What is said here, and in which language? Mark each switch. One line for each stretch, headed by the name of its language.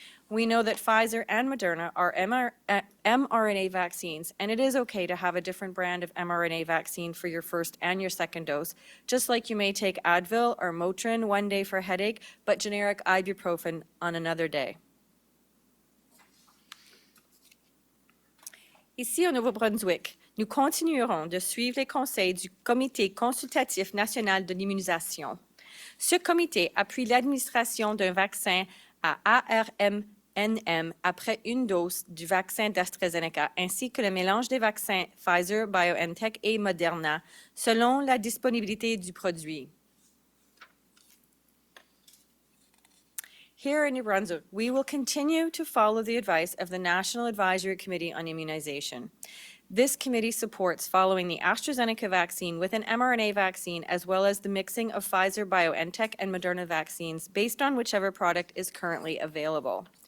English: We know that Pfizer and Moderna are mRNA vaccines, and it is okay to have a different brand of mRNA vaccine for your first and your second dose, just like you may take Advil or Motrin one day for a headache, but generic ibuprofen on another day.
French: Ici au Nouveau-Brunswick, nous continuerons de suivre les conseils du Comité consultatif national de l'immunisation. Ce comité appuie l'administration d'un vaccin à ARMNM après une dose du vaccin d'AstraZeneca, ainsi que le mélange des vaccins Pfizer, BioNTech et Moderna, selon la disponibilité du produit.
English: Here in New Brunswick, we will continue to follow the advice of the National Advisory Committee on Immunization. This committee supports following the AstraZeneca vaccine with an mRNA vaccine, as well as the mixing of Pfizer, BioNTech, and Moderna vaccines based on whichever product is currently available.